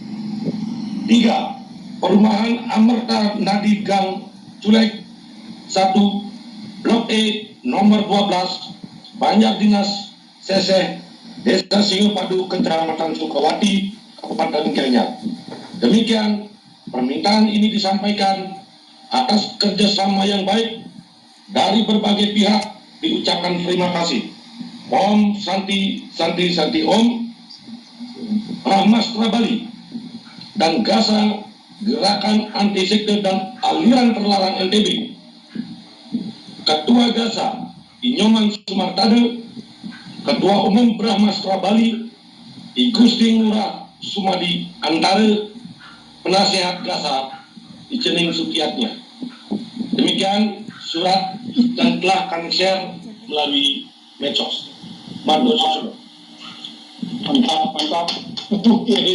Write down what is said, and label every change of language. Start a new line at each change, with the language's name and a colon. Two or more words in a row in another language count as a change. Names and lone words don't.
Indonesian: 3. Perumahan Amerta Nadi Gang Culek 1, Blok E nomor 12, Banjar Dinas Seseh, Desa Singopadu, Kecamatan Sukawati, Kabupaten Gianyar. Demikian permintaan ini disampaikan atas kerjasama yang baik dari berbagai pihak. Diucapkan terima kasih.
Sanskrit: Om Santi Santi Santi Om
Indonesian: Brahmastra Bali dan Gaza Gerakan Anti Sekte dan Aliran Terlarang NTB. Ketua Gaza Inyoman Sumartade, Ketua Umum Brahmastra Bali I Gusti Ngurah Sumadi Antara, Penasehat Gaza Icening Sukiyatnya. Demikian surat dan telah kami share melalui medsos. Mantap, mantap. Oke.